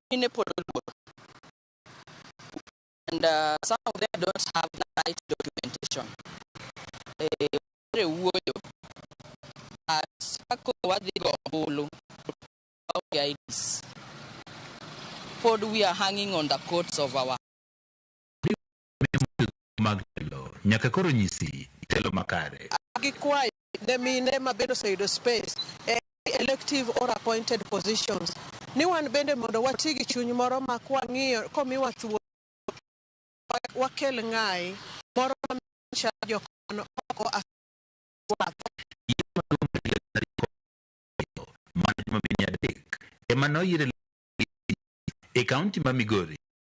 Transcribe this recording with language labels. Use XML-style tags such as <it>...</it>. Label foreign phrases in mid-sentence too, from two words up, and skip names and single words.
<en>And some of them don't have the right documentation. We are hanging on the coats of our</en> <luo>nyaka koro nyisi telo makare.</luo> <en>Space elective or appointed positions.</en> <luo>Ni wan bende mondo watigi chuny moro ma kwang'iyo komiwa thuolo wakel ng'ai moro jokono oko Emano yire e kaunti ma Migori</luo>